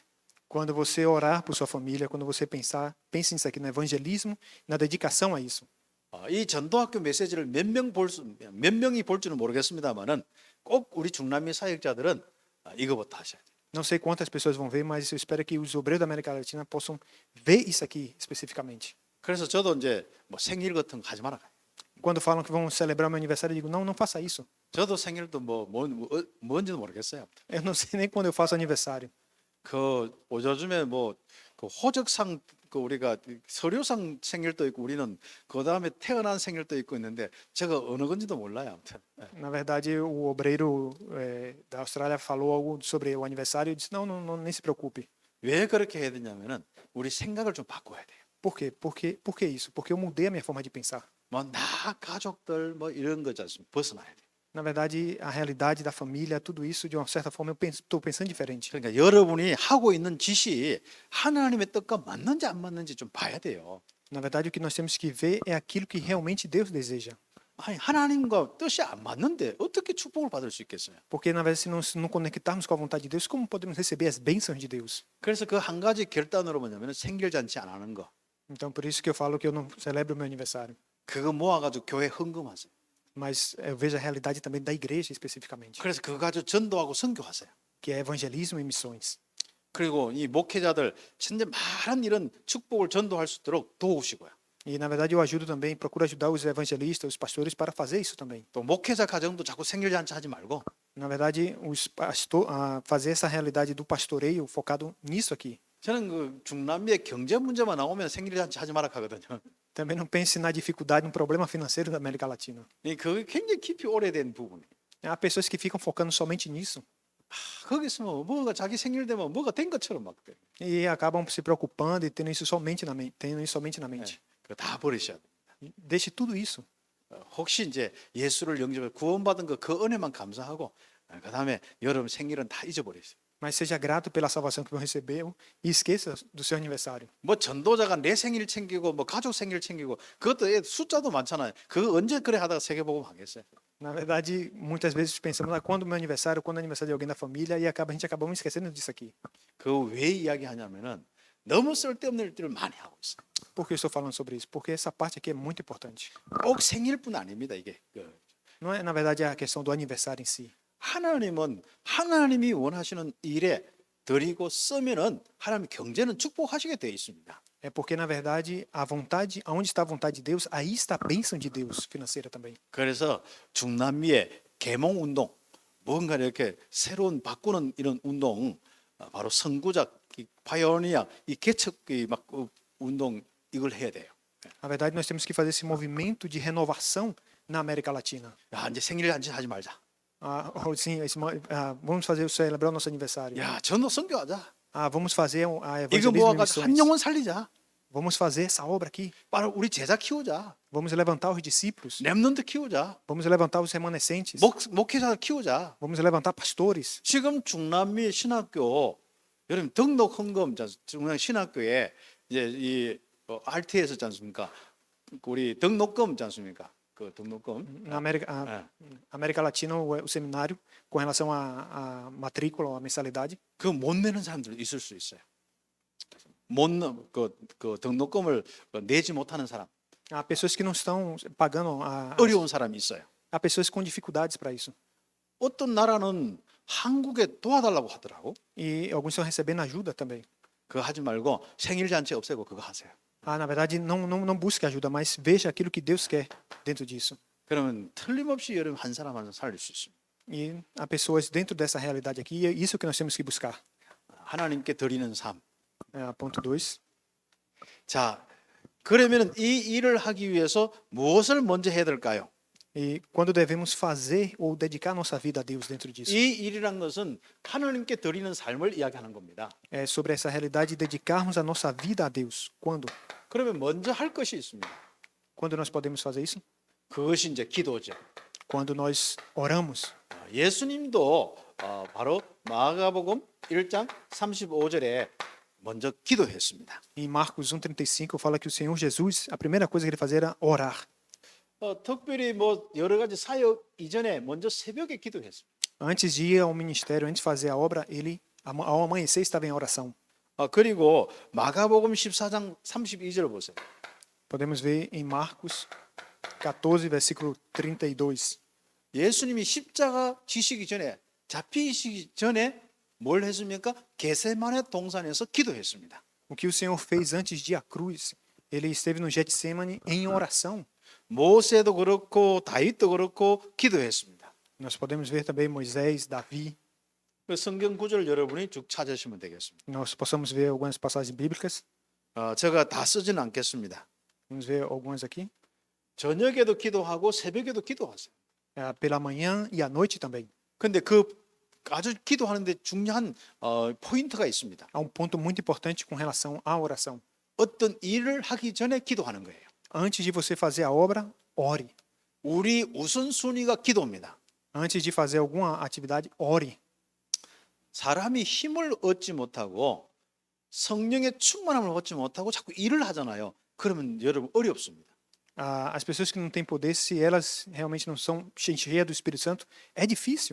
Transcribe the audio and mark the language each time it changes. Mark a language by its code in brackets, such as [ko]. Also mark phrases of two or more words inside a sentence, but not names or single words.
[pt] Quando você orar por sua família, quando você pense nisso aqui no evangelismo, na dedicação a isso. [ko] 이 전도학교 메시지를 몇 명이 볼지는 모르겠습니다만은 꼭 우리 중남미 사역자들은 이거부터 하셔야 돼요. [pt] Não sei quantas pessoas vão ver, mas eu espero que os obreiros da América Latina possam ver isso aqui especificamente. [ko] 그래서 저도 이제 뭐 생일 같은 거 하지 마라. [pt] Quando falam que vão celebrar meu aniversário, eu digo, não, não faça isso. [ko] 저도 생일도 뭔지도 모르겠어요. [pt] Eu não sei nem quando eu faço aniversário. [ko] 그 요즘에 그 호적상 그 우리가 서류상 생일도 있고 우리는 그 다음에 태어난 생일도 있고 있는데 제가 어느 건지도 몰라요. 아무튼. [pt] Na verdade, o obreiro da Austrália falou algo sobre o aniversário e disse, não, nem se preocupe. [ko] 왜 그렇게 해야 되냐면은 우리 생각을 좀 바꿔야 돼요. [pt] Por quê? Por que isso? Porque eu mudei a minha forma de pensar. [ko] 뭐 나 가족들 뭐 이런 거지 않습니까? 벗어나야 돼요. [pt] Na verdade, a realidade da família, tudo isso, de uma certa forma, eu estou pensando diferente. [ko] 그러니까 여러분이 하고 있는 짓이 하나님의 뜻과 맞는지 안 맞는지 좀 봐야 돼요. [pt] Na verdade, o que nós temos que ver é aquilo que realmente Deus deseja. [ko] 아니 하나님과 뜻이 안 맞는데 어떻게 축복을 받을 수 있겠어요? [pt] Porque, na verdade, se não conectarmos com a vontade de Deus, como podemos receber as bênçãos de Deus? [ko] 그래서 그 한 가지 결단으로 뭐냐면 생일 잔치 안 하는 거. [pt] Então, por isso que eu falo que eu não celebro o meu aniversário. [ko] 그거 모아가지고 교회 헌금하세요. [pt] Mas eu vejo a realidade também da igreja especificamente, [ko] 그래서 그거 가지고 전도하고 선교하세요. [pt] que é evangelismo e missões. [ko] 그리고 이 목회자들 진짜 많은 이런 축복을 전도할 수 있도록 도우시고요. [pt] E, na verdade, eu ajudo também, procuro ajudar os evangelistas, os pastores para fazer isso também. [ko] 또 목회자 가정도 자꾸 생일 잔치 하지 말고 [pt] Na verdade, fazer essa realidade do pastoreio focado nisso aqui. [ko] 저는 그 중남미의 경제 문제만 나오면 생일 잔치 하지 마라 하거든요. [pt] Também não pense na dificuldade, no problema financeiro da América Latina. [ko] 그게 굉장히 깊이 오래된 부분이에요. [pt] Há pessoas que ficam focando somente nisso. [ko] 거기 있으면 뭐가 자기 생일 되면 뭐가 된 것처럼 막 돼. [pt] E acabam se preocupando e tendo isso somente na mente, tendo isso somente na mente. [ko] 그거 다 버리셔야 돼. [pt] E deixe tudo isso. [ko] 혹시 이제 예수를 영접해 구원받은 그 은혜만 감사하고 그다음에 여러분 생일은 다 잊어버리세요. [pt] Mas seja grato pela salvação que você recebeu e esqueça do seu aniversário. [ko] 뭐 전도자가 내 생일 챙기고 뭐 가족 생일 챙기고 그것도 숫자도 많잖아요. 그거 언제 그래 하다가 세계복음 하겠어요. [pt] Na verdade, muitas vezes pensamos, quando o meu aniversário, quando é o aniversário de alguém da família, e a gente acabamos esquecendo disso aqui. [ko] 그 왜 이야기하냐면은 너무 쓸데없는 일들을 많이 하고 있어요. [pt] Por que eu estou falando sobre isso? Porque essa parte aqui é muito importante. [ko] 꼭 생일뿐 아닙니다 이게. [pt] Não é, na verdade, a questão do aniversário em si. [ko] 하나님은 하나님이 원하시는 일에 드리고 쓰면은 하나님 경제는 축복하시게 되어 있습니다. [pt] É porque, na verdade, a vontade, aonde está a vontade de Deus, aí está a bênção de Deus financeira também. [ko] 그래서 중남미의 계몽 운동, 뭔가 이렇게 새로운 바꾸는 이런 운동, 바로 선구작, 파이오니아, 이 개척 막 운동 이걸 해야 돼요. [pt] Na verdade, nós temos que fazer esse movimento de renovação na América Latina. [ko] 야 이제 생일 하지 말자. [pt] Sim, vamos fazer celebrar o nosso aniversário. [ko] 야 전도 선교하자. [pt] Vamos fazer a [ko] 이거 [pt] evangelismo e [ko] 모아가지고 한 [pt] missões. [ko] 영혼 살리자. [pt] Vamos fazer essa obra aqui. [ko] 바로 우리 제자 키우자. [pt] Vamos levantar os discípulos. [ko] 렘넌트 키우자. [pt] Vamos levantar os remanescentes. [ko] 목회자들 키우자. [pt] Vamos levantar pastores. [ko] 지금 중남미 신학교 여러분 등록 헌금 중남 신학교에 이제 이 RT에서 있지 않습니까? 우리 등록금 있지 않습니까? 그 등록금. [pt] Na América Latina, o seminário, com relação à matrícula ou à mensalidade, [ko] 그 못 내는 사람들 있을 수 있어요. 그 등록금을 내지 못하는 사람, [pt] há pessoas que não estão pagando, [ko] 어려운 사람이 있어요. [pt] há pessoas com dificuldades para isso. [ko] 어떤 나라는 한국에 도와달라고 하더라고. [pt] E alguns estão recebendo ajuda também. [ko] 그거 하지 말고 생일 잔치 없애고 그거 하세요. [pt] Na verdade, não busque ajuda, mas veja aquilo que Deus quer dentro disso. [ko] 그러면 틀림없이 여러분 한 사람 한 사람 살릴 수 있습니다. [pt] E há pessoas dentro dessa realidade aqui, e é isso que nós temos que buscar. [ko] 하나님께 드리는 삶. [pt] Ponto 2. [ko] 자, 그러면 이 일을 하기 위해서 무엇을 먼저 해야 될까요? [pt] E quando devemos fazer ou dedicar nossa vida a Deus dentro disso? [ko] 이 일이란 것은 하나님께 드리는 삶을 이야기하는 겁니다. [pt] É sobre essa realidade de dedicarmos a nossa vida a Deus. Quando? [ko] 그러면 먼저 할 것이 있습니다. [pt] Quando nós podemos fazer isso? [ko] 그것이 이제 기도죠. [pt] Quando nós oramos. [ko] 예수님도 바로 마가복음 1장 35절에 먼저 기도했습니다. [pt] Em Marcos 1:35 fala que o Senhor Jesus, a primeira coisa que ele fazia era orar. [ko] 특별히 뭐 여러 가지 사역 이전에 먼저 새벽에 기도했습니다. [pt] Antes de ir ao ministério, antes de fazer a obra, ele ao amanhecer estava em oração. [ko] 그리고 마가복음 14장 32절을 보세요. [pt] Podemos ver em Marcos 14, versículo 32. [ko] 예수님이 십자가 지시기 전에 잡히시기 전에 뭘 했습니까? 겟세마네 동산에서 기도했습니다. [pt] O que o Senhor fez antes de ir à cruz, ele esteve no Getsemane em oração. [ko] 모세도 그렇고 다윗도 그렇고 기도했습니다. [pt] Nós podemos ver também Moisés, Davi. [ko] 그 성경 구절 여러분이 쭉 찾으시면 되겠습니다. [pt] Nós possamos ver algumas passagens bíblicas. [ko] 제가 다 쓰지는 않겠습니다. [pt] Vamos ver algumas aqui. [ko] 저녁에도 기도하고 새벽에도 기도하세요. [pt] Pela manhã e à noite também. [ko] 근데 그 아주 기도하는데 중요한 포인트가 있습니다. [pt] Há um ponto muito importante com relação à oração. [ko] 어떤 일을 하기 전에 기도하는 거예요. [pt] Antes de você fazer a obra, ore. [ko] 우리 우선순위가 기도입니다. [pt] Antes de fazer alguma atividade, ore. [ko] 사람이 힘을 얻지 못하고 성령의 충만함을 얻지 못하고 자꾸 일을 하잖아요. 그러면 여러분 어렵습니다. [pt] As pessoas que não têm poder, se elas realmente não são cheias do Espírito Santo, é difícil.